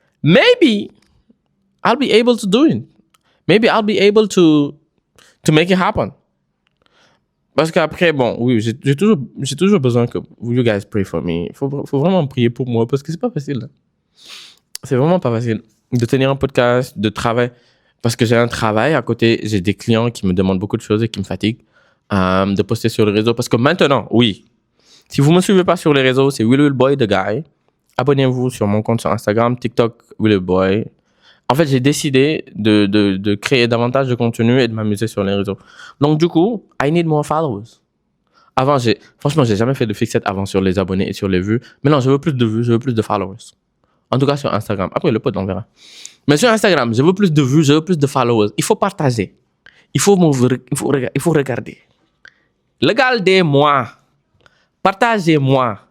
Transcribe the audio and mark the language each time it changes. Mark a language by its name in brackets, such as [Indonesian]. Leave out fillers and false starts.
[English] Maybe I'll be able to do it. Maybe I'll be able to make it happen. [French] Parce qu'après, bon, oui, j'ai toujours besoin que [English] you guys pray for me. [French] Faut vraiment prier pour moi parce que c'est pas facile. C'est vraiment pas facile de tenir un podcast, de travailler. Parce que j'ai un travail à côté, j'ai des clients qui me demandent beaucoup de choses et qui me fatiguent de poster sur les réseaux. Parce que maintenant, oui, si vous me suivez pas sur les réseaux, c'est Willboy the guy. Abonnez-vous sur mon compte sur Instagram, TikTok, Willboy. En fait, j'ai décidé de créer davantage de contenu et de m'amuser sur les réseaux. Donc, du coup, [English] I need more followers. [French] Avant, franchement, j'ai jamais fait de fixette avant sur les abonnés et sur les vues. Mais non, je veux plus de vues, je veux plus de followers. En tout cas, sur Instagram. Après, le pote, on verra. Mais sur Instagram, je veux plus de vues, je veux plus de followers. Il faut partager. Il faut regarder. Regardez-moi. Partagez-moi.